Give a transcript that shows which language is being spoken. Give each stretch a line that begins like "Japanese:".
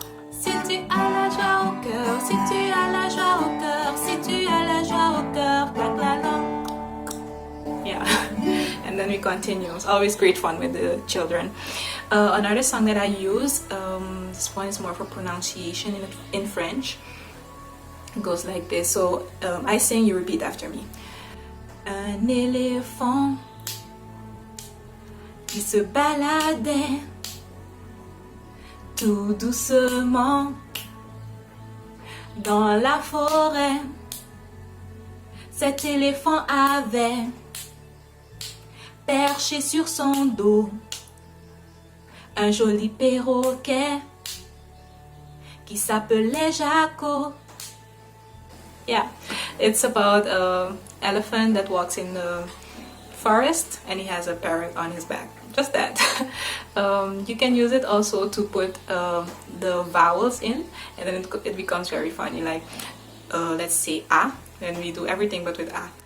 French: Si tu as la joie au cœur, si tu as la joie au cœur, si tu as la joie au cœur, claque la langue.
English: Yeah, and then we continue. It's always great fun with the children. Another song that I use, this one is more for pronunciation in French. It goes like this. So I sing, you repeat after me.
French: Un éléphant qui se baladait tout doucement dans la forêt. Cet éléphant avait perché sur son dos un joli perroquet qui s'appelait Jaco.
English: Yeah, it's about an elephant that walks in the forest and he has a parrot on his back. Just that. You can use it also to put the vowels in, and then it becomes very funny, like let's say A, then we do everything but with A.